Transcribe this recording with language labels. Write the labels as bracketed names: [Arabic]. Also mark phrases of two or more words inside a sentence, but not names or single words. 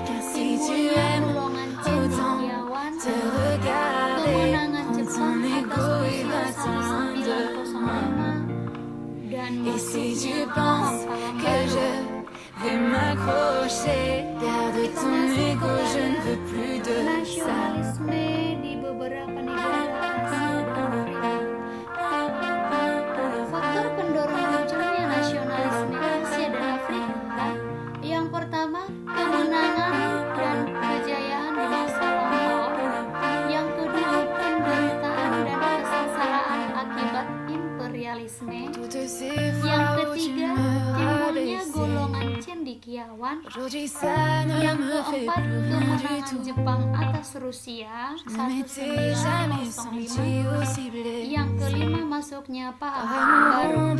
[French] Car si tu aimes autant te regarder, prends ton ego et va-t'en de moi. Et si tu penses que je vais m'accrocher, garde ton ego, je ne veux plus de ça. [Indonesian] Nasionalisme di beberapa negara Asia dan Afrika. Faktor pendorong munculnya nasionalisme Asia dan Afrika, yang pertama kemenangan dan kejayaan di masa lampau, yang kedua penderitaan dan kesengsaraan akibat imperialisme, yang ketiga timbulnya golongan cendekiawan, yang keempat kemenangan Jepang atas Rusia 1905, yang kelima masuknya paham baru.